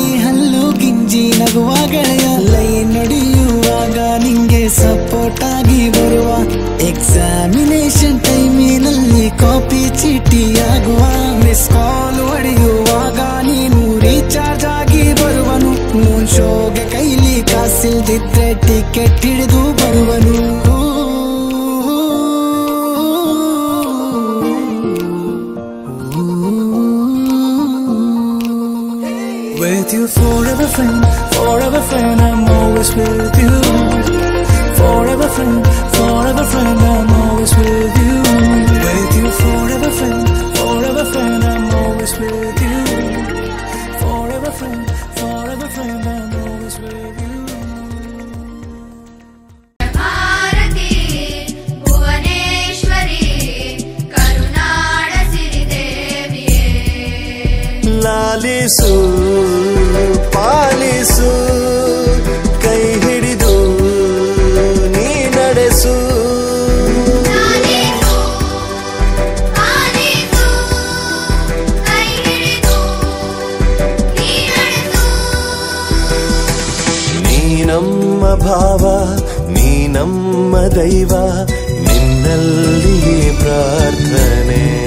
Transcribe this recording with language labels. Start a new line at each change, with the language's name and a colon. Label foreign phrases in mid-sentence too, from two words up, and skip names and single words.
Kannada: ಹಲ್ಲು ಗಿಂಜಿ ನಗುವ ಗೆಳೆಯ ಲೈನ್ ನಡೆಯುವಾಗ ನಿಂಗೆ ಸಪೋರ್ಟ್ ಆಗಿ ಬರುವ ಎಕ್ಸಾಮಿನೇಷನ್ ಟೈಮಿನಲ್ಲಿ ಕಾಪಿ ಚೀಟಿಯಾಗುವ
English: miss call
Kannada: ಹೊಡೆಯುವಾಗ ನೀನು ರೀಚಾರ್ಜ್ ಆಗಿ ಬರುವನು ಮೂನ್ ಶೋಗೆ ಕೈಲಿ ಕಾಸಿಲ್ದಿದ್ರೆ ಟಿಕೆಟ್ ಹಿಡಿದು ಬರುವನು
English: With you forever friend, I'm always with you. Forever friend, I'm always with you. With you forever friend, I'm always with you. Forever friend, I'm always with you.
Kannada: ಭಾರತಿ ಭುವನೇಶ್ವರಿ ಕರುನಾಡ ಸಿರಿದೇವಿಯೇ ಲಾಲಿಸು ಪಾಲಿಸು ಕೈ ಹಿಡಿದು ನೀ ನಡೆಸು ನೀ ನಮ್ಮ ಭಾವ ನೀ ನಮ್ಮ ದೈವ ನಿನ್ನಲ್ಲಿಯೇ ಪ್ರಾರ್ಥನೆ